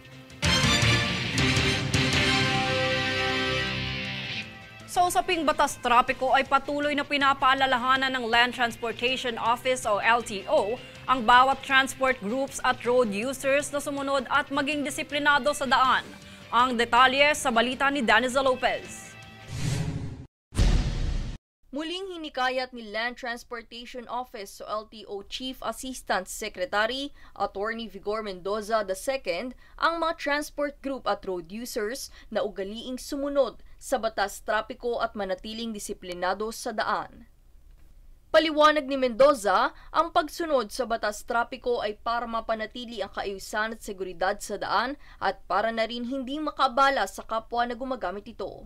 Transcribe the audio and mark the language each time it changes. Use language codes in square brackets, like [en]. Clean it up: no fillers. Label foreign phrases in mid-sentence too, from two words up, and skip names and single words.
[tl] Sa usaping batas trapiko ay patuloy na pinapaalalahanan ng Land Transportation Office o LTO ang bawat transport groups at road users na sumunod at maging disiplinado sa daan. Ang detalye sa balita ni Daniza Lopez. Muling hinikayat ni Land Transportation Office o LTO Chief Assistant Secretary Attorney Vigor Mendoza II ang mga transport group at road users na ugaliing sumunod sa batas trapiko at manatiling disiplinado sa daan. Paliwanag ni Mendoza, ang pagsunod sa batas trapiko ay para mapanatili ang kaayusan at seguridad sa daan at para na rin hindi makabala sa kapwa na gumagamit ito.